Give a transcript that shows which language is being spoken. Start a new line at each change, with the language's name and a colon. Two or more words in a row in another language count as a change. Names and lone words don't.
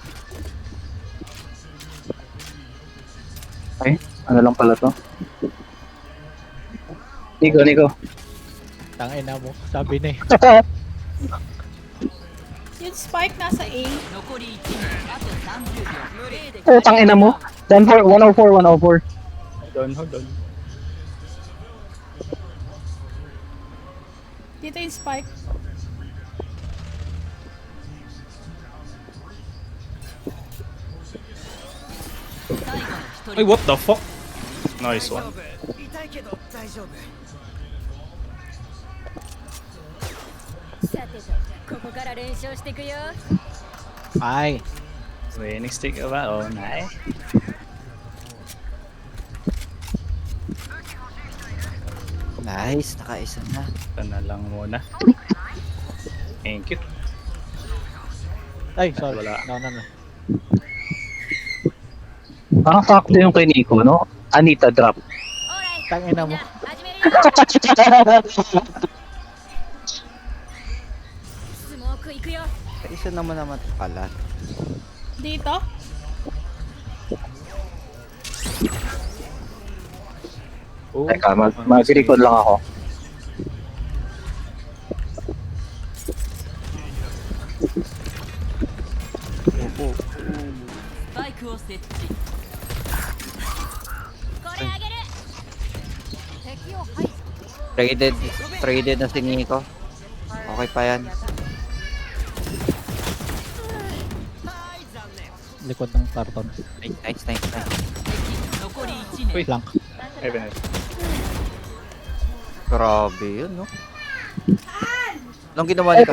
Filipino: Ay, ano lang pala to? Nico. Tangina mo. Sabi na eh. Yung spike nasa A. Putang ina mo.
English: Done for 104. Hold on.
Filipino: Dito yung spike. Ay,
English: what the fuck? Nice one.
Japanese: さてとここから練習していくよ Ay.
English: Winning stick
Filipino: ba?
English: Oh, nice. Nice,
Filipino: nakaisa na. Ito na lang muna.
English: Thank you. Ay, sorry.
Filipino: Wala.
English: No.
Filipino: Parang sakto yung kay Nico, no?
English: Anita drop.
Japanese: オーライ
Filipino: Tangina
Japanese: みん
Filipino: mo.
Japanese: な始めるよスモークいくよ
Filipino: Isa naman pala. Dito. Oh, Teka, mag-record lang ako. Opo.
Japanese: バイクを設置これあげる敵を排除
Filipino: Traded na si Nico. Okay pa yan. Likod ng karton.
English: Nice. Uy. Flank.
Filipino: Ay, pinay. Grabe yun, no? Anong ginawa ni